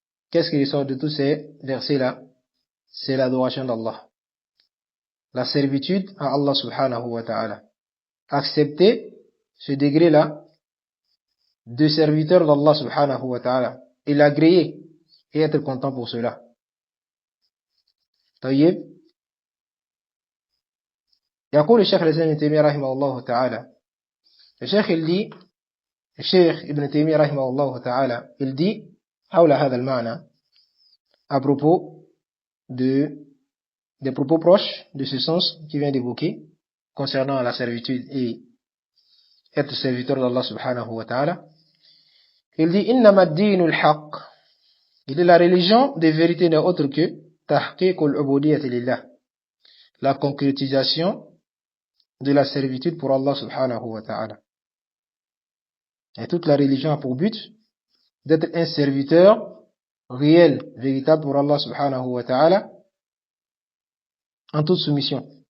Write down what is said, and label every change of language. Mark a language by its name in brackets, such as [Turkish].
[French] Qu'est-ce qui sort de tous ces versets-là? C'est l'adoration d'Allah, la servitude à Allah subhanahu wa ta'ala. Accepter ce degré-là de serviteur d'Allah subhanahu wa ta'ala et l'agréer et être content pour cela. [Arabic] طيب يقول الشيخ الإسلام ابن تيمية رحمه الله تعالى. الشيخ ابن تيمية رحمه الله تعالى [French] il dit [Arabic] حول هذا المعنى [French] à propos des propos proches de ce sens qu'il vient d'évoquer concernant la servitude et être serviteur d'Allah subhanahu wa ta'ala. Il dit [Arabic] إنما الدين الحق. [French] Il dit la religion de vérité n'est autre que [Arabic] تحقيق العبودية لله, [French] la concrétisation de la servitude pour Allah subhanahu wa ta'ala. Et toute la religion a pour but d'être un serviteur réel, véritable pour Allah subhanahu wa ta'ala en toute soumission.